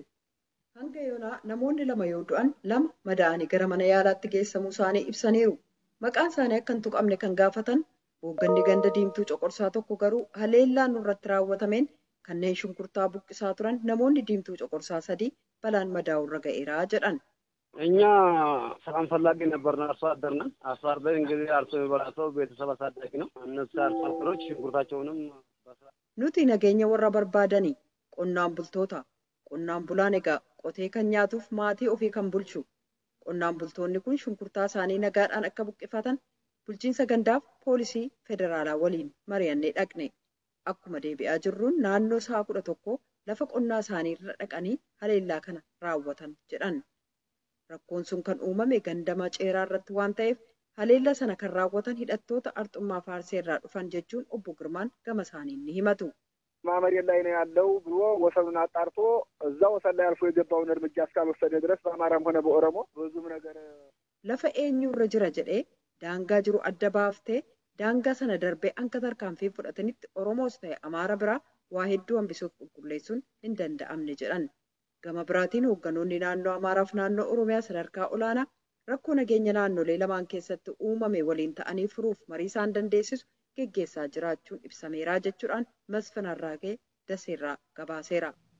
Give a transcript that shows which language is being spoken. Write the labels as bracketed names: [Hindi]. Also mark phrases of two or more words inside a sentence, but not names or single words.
[Oromo] Hanga yoonaa namoonni 2 yoo du'an 2 madaa'anii gara mana yaalaatti geessamuu isaanii ibsaniiru. Maqaan isaanii akka hin tuqamne kan gaafatan hoogganni ganda Diimtuu Coqorsaa tokko garuu haleellaan nurratti raawwatameen kanneen shunkurtaa buqqisaa turan namoonni Diimtuu Coqorsaa 3 balaan madaa'urra ga'eera jedhan. [Amharic] እኛ ሰላም ፈላጊ ነበርና አርሶ አደርና አርሶ አደር እንግዲህ አርሶ የበላሰው ቤተሰብ አሳዳጊ ነው። እነሱ አርሶ አደሮች ሽንኩርታቸውንም [Oromo] nuti nageenya warra barbaadanii qonnaan bultoota qonnaan bulaan egaa qotee kan nyaatuuf maatii ofii kan bulchu qonnaan bultoonni kun shunkurtaa isaanii nagaadhaan akka buqqifatan bulchiinsa gandaaf poolisii federaalaa waliin mari'annee dhaqne. Akkuma deebi'aa jirruun naannoo sa'a 11 lafa qonnaa isaanii irra dhaqanii haleellaa kana raawwatan jedhan. Rakkoon sun kan uumame ganda Maceeraa irratti waan ta'eef haleellaa sana kan raawwatan hidhattoota Arxummaa Faarsee irraa dhufan jechuun obbo Girmaan gama isaaniin ni himatu. [Amharic] ማመሪያ ላይ ነው ያለው ብሎ ወሰኑን አጣርቶ እዛ ወሰን ላይ አልፎ የገባውን እርምጃ እስካልወሰደ ድረስ በአማራም ሆነ በኦሮሞ ብዙም ነገር [Oromo] lafa eenyurra jira jedhee daangaa jiru adda baaftee daangaa sana darbee anka tarkaanfii fudhatanitti Oromoos ta'e Amaara biraa waa hedduu hambisuuf qulqulleessuun hin danda'amne jedhan. Gama biraatiin hoogganoonni naannoo Amaaraaf naannoo Oromiyaa sadarkaa olaanaa rakkoo nageenya naannolee lamaan keessatti uumame waliin ta'anii furuuf marii isaan dandeessisu geggeessaa jiraachuun ibsameera jechuudhaan Masfinarraagee Daseerraa gabaaseera.